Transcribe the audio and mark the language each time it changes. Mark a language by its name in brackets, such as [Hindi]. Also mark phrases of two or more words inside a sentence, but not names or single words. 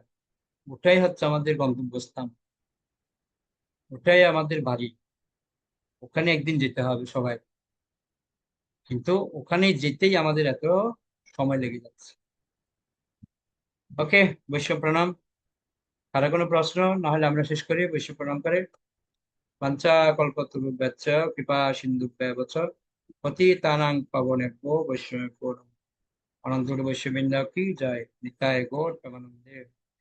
[Bangla] ওটাই হচ্ছে আমাদের গন্তব্যস্থান, ওটাই আমাদের বাড়ি, ওখানে একদিন যেতে হবে সবাই। কিন্তু ওখানে যেতেই আমাদের এত সময় লেগে যাচ্ছে। ওকে, বৈষ্ণব প্রণাম। কারো কোনো প্রশ্ন না হলে আমরা শেষ করি। বৈষ্ণব প্রণাম করে [Sanskrit] বাঞ্ছা কল্পতরুভ্যশ্চ কৃপা সিন্ধুভ্যেব চ পতিতানাং পাবনেভ্যো বৈষ্ণবেভ্যো নমঃ। [Bangla] অনন্ত বৈষ্ণববৃন্দ কি জয়। নিতাই গৌর প্রেমানন্দে।